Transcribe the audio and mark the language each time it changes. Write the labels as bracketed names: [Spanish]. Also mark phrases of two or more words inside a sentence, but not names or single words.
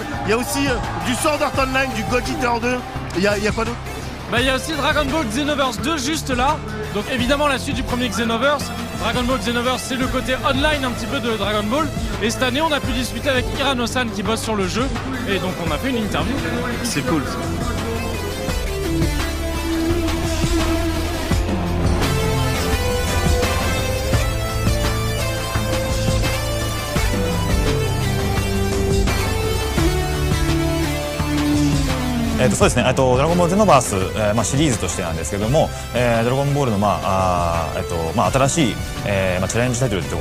[French] Il y a aussi du Sword Art Online, du God Eater 2. Il y a quoi d'autre? Bah, il y a aussi Dragon Ball Xenoverse 2 juste là. Donc évidemment la suite du premier Xenoverse. Dragon Ball Xenoverse, c'est le côté online un petit peu de Dragon Ball. Et cette année on a pu discuter avec Hirano-san qui bosse sur le jeu. Et donc on a fait une interview. C'est cool. [Japanese] そうですね、ドラゴンボールゼノバース、シリーズとしてなんですけども、ドラゴンボールの、新しい、チャレンジタイトルというと